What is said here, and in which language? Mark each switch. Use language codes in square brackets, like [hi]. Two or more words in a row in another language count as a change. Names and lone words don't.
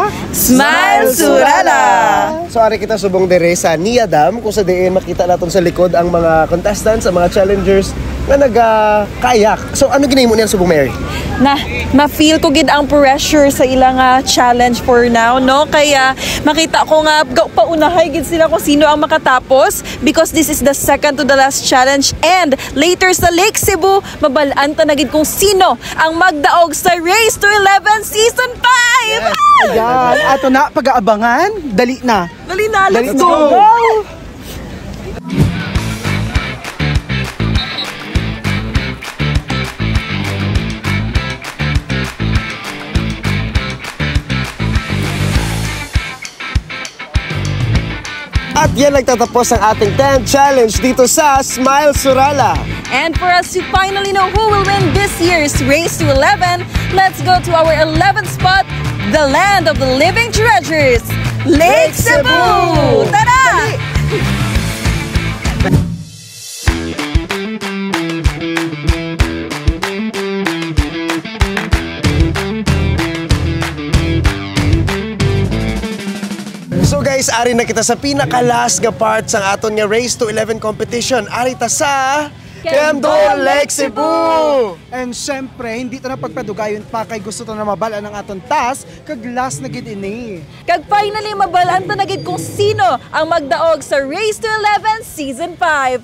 [hil] Smile Surala! So ari kita subong dire sa Niadam, kung sa diin makita naton sa likod ang mga contestants, ang mga challengers nga naga-kayak. So ano ginahimo niyan subong Mary? Na ma-feel ko gid ang pressure sa ilang challenge [en] for now, [hil] no? Kaya makita ko nga paunahay gid sila kung sino ang makatapos [en] because this is the second to the last challenge, [hil] and later sa Lake Cebu mabalaan ta na gid kung sino ang magdaog sa Race to 11 Season 5! Ayan, ato na, pag-aabangan. Dali na. Dali na, [en] let's Let's go! go! [tl] At yan nagtatapos ang ating 10th challenge dito sa Smile Surala. [en] And for us to finally know who will win this year's Race to 11, let's go to our 11th spot, the land of the living treasures, Lake Cebu! [tl] Tara! [en] So guys, [hil] ari na kita sa pinakalas nga part sa aton nga Race to 11 competition. Ari ta sa Quemdol, Lake Cebu! And syempre, hindi ito na pagpadugayon pa kay gusto to na mabala ng aton task kag last na gid ini. Kag finally mabalaan ta na gid kung sino ang magdaog sa Race to 11 Season 5.